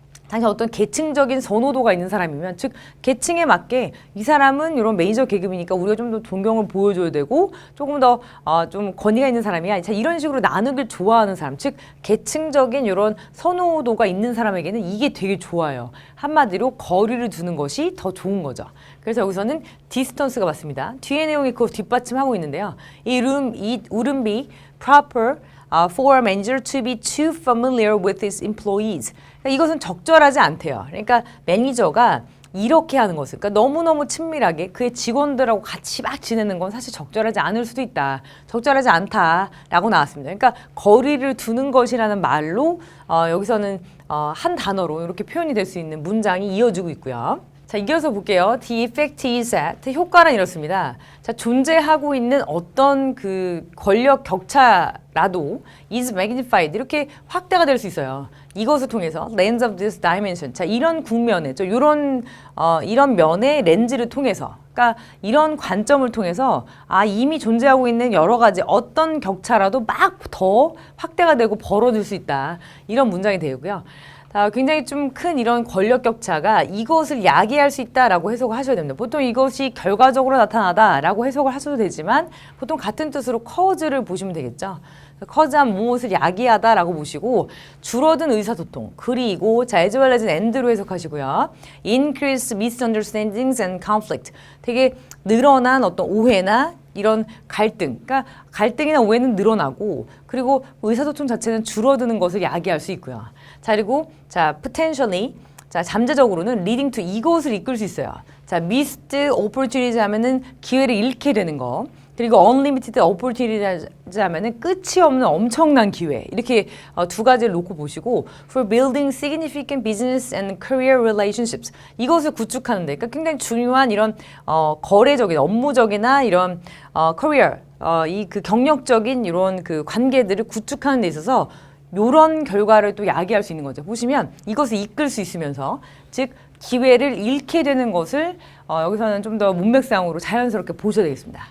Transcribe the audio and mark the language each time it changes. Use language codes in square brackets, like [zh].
[ko] 당신 어떤 계층적인 선호도가 있는 사람이면 즉 계층에 맞게 이 사람은 이런 메이저 계급이니까 우리가 좀 더 존경을 보여줘야 되고 조금 더 좀 권위가 있는 사람이야. 자, 이런 식으로 나누길 좋아하는 사람 즉 계층적인 이런 선호도가 있는 사람에게는 이게 되게 좋아요. 한마디로 거리를 두는 것이 더 좋은 거죠. 그래서 여기서는 distance가 맞습니다. 뒤에 내용이 그거 뒷받침하고 있는데요. [en] It wouldn't be proper for a manager to be too familiar with his employees. [ko] 그러니까 이것은 적절하지 않대요. 그러니까 매니저가 이렇게 하는 것을 그러니까 너무너무 친밀하게 그의 직원들하고 같이 막 지내는 건 사실 적절하지 않을 수도 있다. 적절하지 않다라고 나왔습니다. 그러니까 거리를 두는 것이라는 말로 여기서는 한 단어로 이렇게 표현이 될 수 있는 문장이 이어지고 있고요. 자, 이어서 볼게요. [en] The effect is that [ko] 효과는 이렇습니다. 자, 존재하고 있는 어떤 그 권력 격차라도 [en] is magnified [ko] 이렇게 확대가 될 수 있어요. 이것을 통해서 [en] lens of this dimension. [ko] 자, 이런 국면에 이런 면의 렌즈를 통해서 그러니까 이런 관점을 통해서 이미 존재하고 있는 여러 가지 어떤 격차라도 막 더 확대가 되고 벌어질 수 있다. 이런 문장이 되고요. 굉장히 좀 큰 이런 권력 격차가 이것을 야기할 수 있다라고 해석을 하셔야 됩니다. 보통 이것이 결과적으로 나타나다라고 해석을 하셔도 되지만 보통 같은 뜻으로 cause를 보시면 되겠죠. cause한 무엇을 야기하다라고 보시고 줄어든 의사소통 그리고 자 [en] as well as [ko] and로 해석하시고요. [en] increase misunderstandings and conflict [ko] 되게 늘어난 어떤 오해나 이런 갈등, 그러니까 갈등이나 오해는 늘어나고 그리고 의사소통 자체는 줄어드는 것을 야기할 수 있고요. 자 그리고 자 potentially 자 잠재적으로는 [en] leading to [ko] 이것을 이끌 수 있어요. 자 [en] missed opportunities [ko] 하면은 기회를 잃게 되는 거. 그리고 [en] unlimited opportunities [ko] 하면은 끝이 없는 엄청난 기회. 이렇게 두 가지를 놓고 보시고 [en] for building significant business and career relationships. [ko] 이것을 구축하는데 그러니까 굉장히 중요한 이런 거래적인 업무적이나 이런 career 이 그 경력적인 이런 그 관계들을 구축하는 데 있어서 요런 결과를 또 야기할 수 있는 거죠. 보시면 이것을 이끌 수 있으면서 즉 기회를 잃게 되는 것을 여기서는 좀 더 문맥상으로 자연스럽게 보셔야 되겠습니다.